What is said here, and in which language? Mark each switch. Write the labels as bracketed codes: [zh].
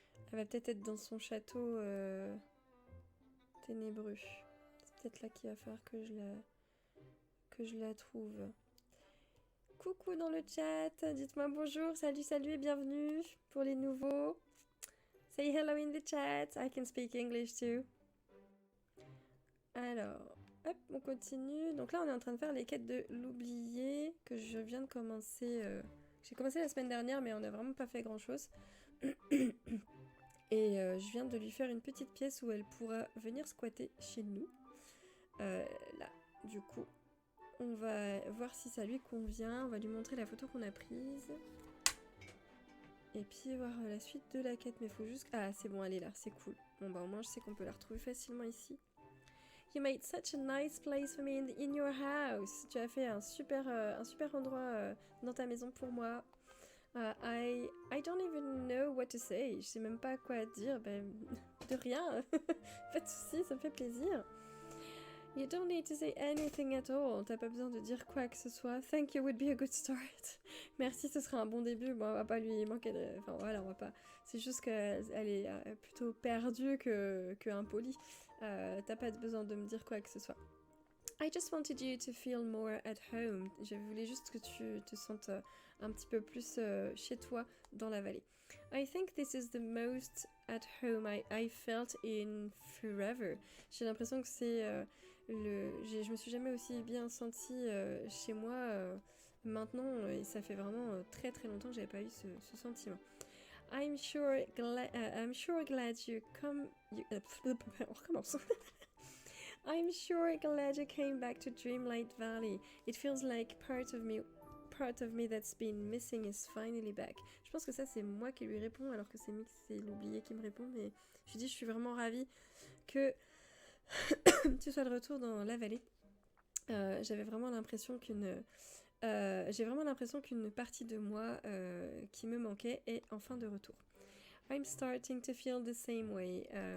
[fr] Elle va peut-être être dans son château ténébreux. C'est peut-être là qu'il va falloir que je la trouve. Coucou dans le chat, dites-moi bonjour, salut, salut et bienvenue pour les nouveaux. [en] Say hello in the chat, I can speak English too. [fr] Alors, hop, on continue. Donc là, on est en train de faire les quêtes de l'oublié que je viens de commencer. J'ai commencé la semaine dernière, mais on n'a vraiment pas fait grand-chose. Et je viens de lui faire une petite pièce où elle pourra venir squatter chez nous. Là, du coup, on va voir si ça lui convient. On va lui montrer la photo qu'on a prise. Et puis voir la suite de la quête. Mais il faut juste... Ah, c'est bon, elle est là, c'est cool. Bon, bah au moins, je sais qu'on peut la retrouver facilement ici. [en] You made such a nice place for me in your house. [fr] Tu as fait un super endroit dans ta maison pour moi. [en] I don't even know what to say. [fr] Je sais même pas quoi dire. Ben, de rien. Pas de soucis, ça me fait plaisir. [en] You don't need to say anything at all. [fr] T'as pas besoin de dire quoi que ce soit. [en] Thank you would be a good start. [fr] Merci, ce sera un bon début. Bon, on va pas lui manquer de... Enfin, voilà, on va pas... C'est juste qu'elle est plutôt perdue que impolie. T'as pas besoin de me dire quoi que ce soit. [en] I just wanted you to feel more at home. [fr] Je voulais juste que tu te sentes un petit peu plus chez toi dans la vallée. [en] I think this is the most at home I felt in forever. [fr] J'ai l'impression que c'est je me suis jamais aussi bien sentie chez moi maintenant et ça fait vraiment très très longtemps que j'avais pas eu ce sentiment. [en] I'm sure glad you come... [fr] On recommence. [en] I'm sure glad you came back to Dreamlight Valley. It feels like part of me that's been missing is finally back. [fr] Je pense que ça c'est moi qui lui réponds alors que c'est l'oublié qui me répond, mais je dis je suis vraiment ravie que tu sois de retour dans la vallée. J'avais vraiment l'impression j'ai vraiment l'impression qu'une partie de moi qui me manquait est enfin de retour. [en] I'm starting to feel the same way.